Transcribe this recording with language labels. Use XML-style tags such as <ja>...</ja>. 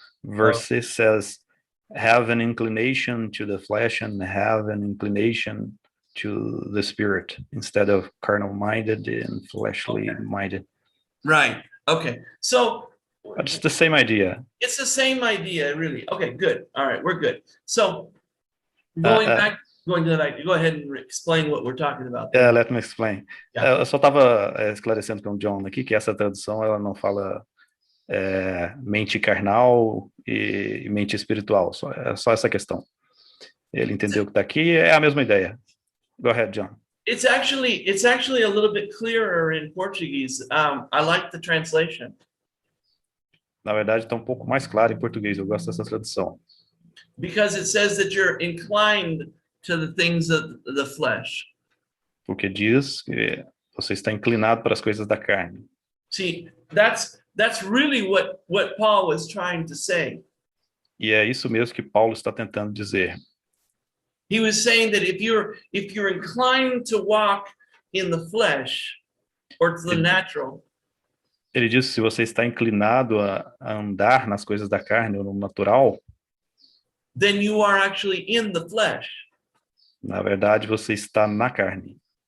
<en>Verse 6 says have an inclination to the flesh and have an inclination to the spirit instead of carnal minded and fleshly minded. Right. Okay. So it's the same idea. It's the same idea, really. Okay, good. All right, we're good. So go ahead and explain what we're talking about. Let me explain.</en> <pt>Eu só estava esclarecendo com o John aqui que essa tradução ela não fala mente carnal e mente espiritual, é só essa questão. Ele entendeu que está aqui, é a mesma ideia.</pt> <en>Go ahead, John. It's actually a little bit clearer in Portuguese. I like the translation.</en> <pt>Na verdade, está um pouco mais claro em português. Eu gosto dessa tradução.</pt> <en>Because it says that you're inclined to the things of the flesh.</en> <pt>Porque diz que você está inclinado para as coisas da carne.</pt> <en>See, that's really what Paul was trying to say.</en> <pt>E é isso mesmo que Paulo está tentando dizer.</pt> <en>He was saying that if you're inclined to walk in the flesh or to the natural.</en> <pt>Ele diz que se você está inclinado a andar nas coisas da carne ou no natural,</pt> <en>then you are actually in the flesh.</en> <pt>Na verdade, você está na carne.</pt>